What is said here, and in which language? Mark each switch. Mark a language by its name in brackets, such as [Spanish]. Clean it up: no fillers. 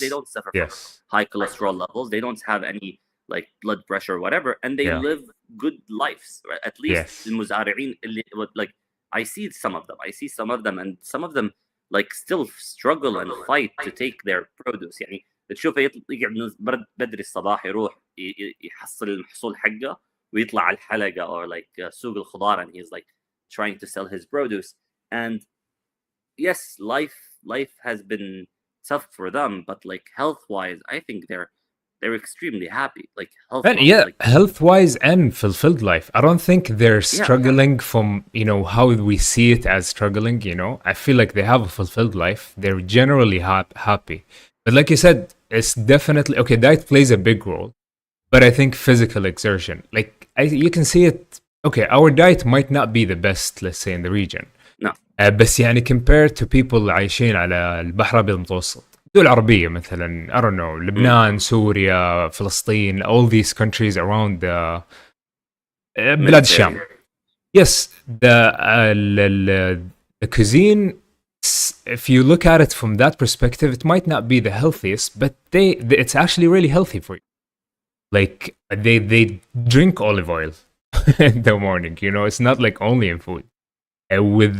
[English] They don't suffer from high cholesterol levels. They don't have any like blood pressure or whatever. And they live good lives. Right? At least [Arabic] المزارعين اللي [English] like I see some of them. And some of them like still struggle and fight to take their produce. [Arabic] يعني تشوفه يقعد بدري الصباح يروح يحصل المحصول حقه ويطلع على الحلقة or like سوق الخضار, [English] and he's like trying to sell his produce. And yes, life has been tough for them, but like health wise, I think they're extremely happy. Like health, And yeah, like health wise and fulfilled life. I don't think they're yeah, struggling from, how we see it as struggling, I feel like they have a fulfilled life. They're generally happy. But like you said, it's definitely okay, diet plays a big role. But I think physical exertion, like you can see it. Okay, our diet might not be the best, let's say, in the region. no, [Arabic] بس يعني [English] compared to people [Arabic] عايشين على البحر الأبيض المتوسط، دول عربية مثلا، [English] I don't know، [Arabic] لبنان، سوريا، فلسطين, [English] all these countries around [Arabic] بلاد الشام. [English] Mediterranean. Yes, the cuisine, if you look at it from that perspective, it might not be the healthiest, but it's actually really healthy for you. Like they drink olive oil in the morning. It's not like only in food with